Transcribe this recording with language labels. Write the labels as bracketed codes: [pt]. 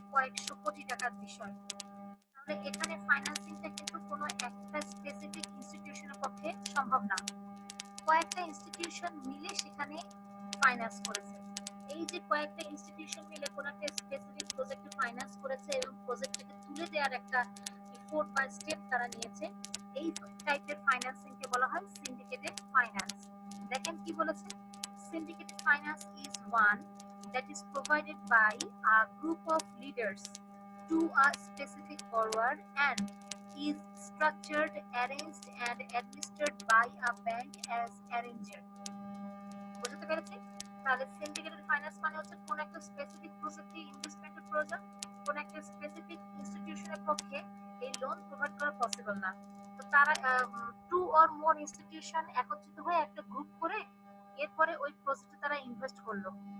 [bn] কয়েকশো কোটি টাকার বিষয়। তাহলে এখানে ফাইন্যান্সিংটা কিন্তু কোনো একটা স্পেসিফিক ইনস্টিটিউশনের পক্ষে সম্ভব না, কয়েকটা ইনস্টিটিউশন মিলে সেখানে ফাইন্যান্স করেছে। এই যে কয়েকটা ইনস্টিটিউশন মিলে কোনো একটা স্পেসিফিক প্রজেক্টে ফাইন্যান্স করেছে এবং প্রজেক্টটাকে তুলে দেওয়ার একটা এফোর্ট বা স্টেপ তারা নিয়েছে, এই টাইপের ফাইন্যান্সিংকে বলা হয় সিন্ডিকেটেড ফাইন্যান্স। দেখেন কি বলেছে, [en] syndicated finance is one that is provided by a group of leaders to a specific borrower and is structured, arranged and administered by a bank as arranger. [bn] বুঝতে পেরেছি? তাহলে সিন্ডিকেটেড ফাইন্যান্স মানে হচ্ছে কোন একটা স্পেসিফিক প্রজেক্টে ইনভেস্টমেন্টের প্রয়োজন, কোন একটা স্পেসিফিক ইনস্টিটিউশনের পক্ষে এই লোন প্রোভাইড করা পসিবল না। তো তারা [en] two or more [bn] ইনস্টিটিউশন একত্রিত হয়ে একটা গ্রুপ করে এরপরে ওই প্রজেক্টে তারা ইনভেস্ট করলো।